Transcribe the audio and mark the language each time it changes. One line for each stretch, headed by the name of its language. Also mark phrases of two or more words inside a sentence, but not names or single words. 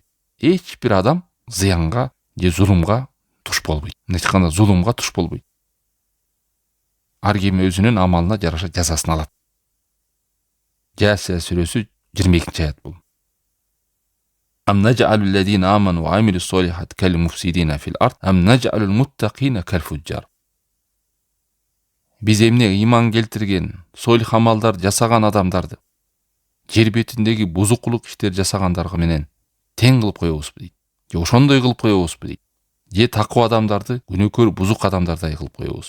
Kyrgyz: Эч бир адам зыянга же зулумга туш болбойт. Айтканда зулумга туш болбойт. Ар ким өзүнүн амалына жараша жазасын алат. Жасия сүрөсү 22-аят бул.
Arabic: أم نجعل الذين آمنوا وعملوا الصالحات كالمفسدين في الأرض أم نجعل المتقين كالفجار.
Kyrgyz: Биз эмне ыйман келтирген, солих амалдар жасаган адамдарды жер бетиндеги бузукулук иштер жасагандарга менен тең кылып коебузбу дейт. Же ошондой кылып коебузбу дейт. Же такыва адамдарды күнөөкөр бузук адамдардай кылып коебузбу.